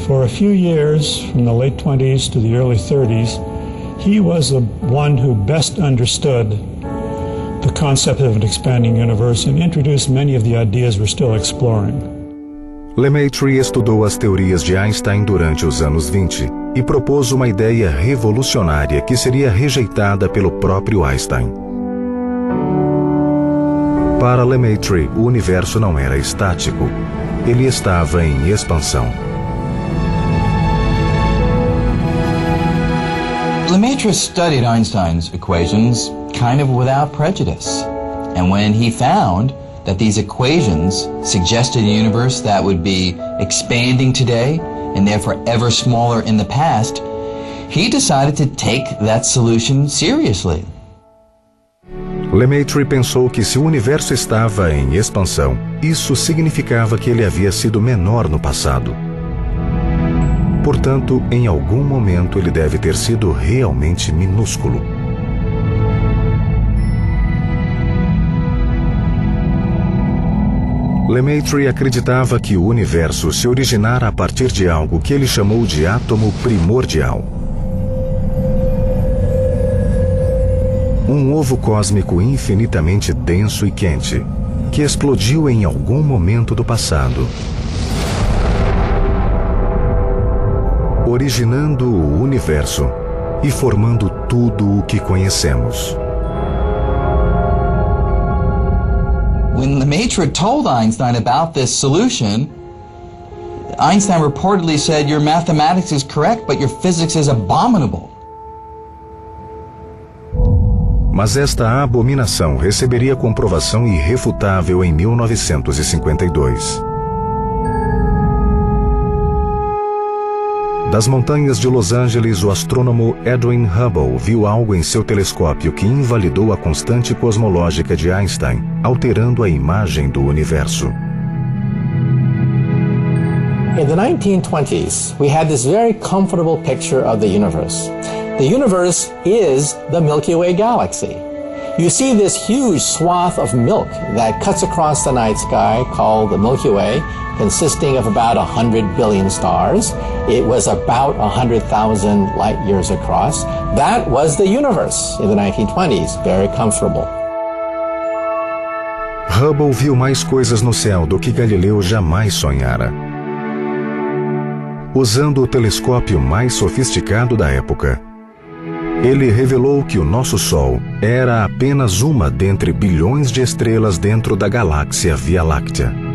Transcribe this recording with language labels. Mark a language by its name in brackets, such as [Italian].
[English] For a few years, from the late 20s to the early 30s, he was the one who best understood the concept of an expanding universe and introduced many of the ideas we're still exploring. [Portuguese] Lemaitre estudou as teorias de Einstein durante os anos 20 e propôs uma ideia revolucionária que seria rejeitada pelo próprio Einstein. Para Lemaitre, o universo não era estático. Ele estava em expansão. [English] Lemaitre studied Einstein's equations kind of without prejudice. And when he found that these equations suggested a universe that would be expanding today and therefore ever smaller in the past, he decided to take that solution seriously. [Portuguese] Lemaitre pensou que se o universo estava em expansão, isso significava que ele havia sido menor no passado. Portanto, em algum momento ele deve ter sido realmente minúsculo. Lemaitre acreditava que o universo se originara a partir de algo que ele chamou de átomo primordial. Um ovo cósmico infinitamente denso e quente, que explodiu em algum momento do passado, originando o universo e formando tudo o que conhecemos. [English] When Lemaitre told Einstein about this solution, Einstein reportedly said, "Your mathematics is correct, but your physics is abominable." [Portuguese] Mas esta abominação receberia comprovação irrefutável em 1952. Das montanhas de Los Angeles, o astrônomo Edwin Hubble viu algo em seu telescópio que invalidou a constante cosmológica de Einstein, alterando a imagem do universo. [English] In the 1920s, we had this very comfortable picture of the universe. The universe is the Milky Way galaxy. You see this huge swath of milk that cuts across the night sky called the Milky Way, consisting of about 100 billion stars. It was about 100,000 light years across. That was the universe in the 1920s, very comfortable. [Portuguese] Hubble viu mais coisas no céu do que Galileu jamais sonhara. Usando o telescópio mais sofisticado da época, ele revelou que o nosso Sol era apenas uma dentre bilhões de estrelas dentro da galáxia Via Láctea.